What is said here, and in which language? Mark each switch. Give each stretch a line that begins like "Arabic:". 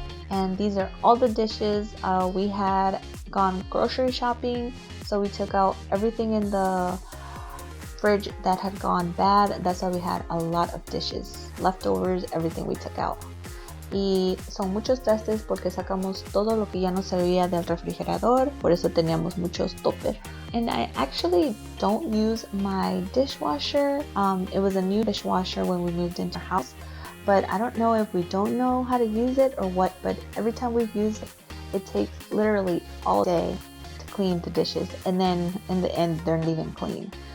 English: And these are all the dishes. We had gone grocery shopping, so we took out everything in the fridge that had gone bad. That's why we had a lot of dishes, leftovers, everything we took out.
Spanish: Y son muchos trastes porque sacamos todo lo que ya no servía del refrigerador, por eso teníamos muchos topper.
English: And I actually don't use my dishwasher. It was a new dishwasher when we moved into our house, but I don't know if we don't know how to use it or what, but every time we've used it, it takes literally all day to clean the dishes, and then in the end they're leaving clean.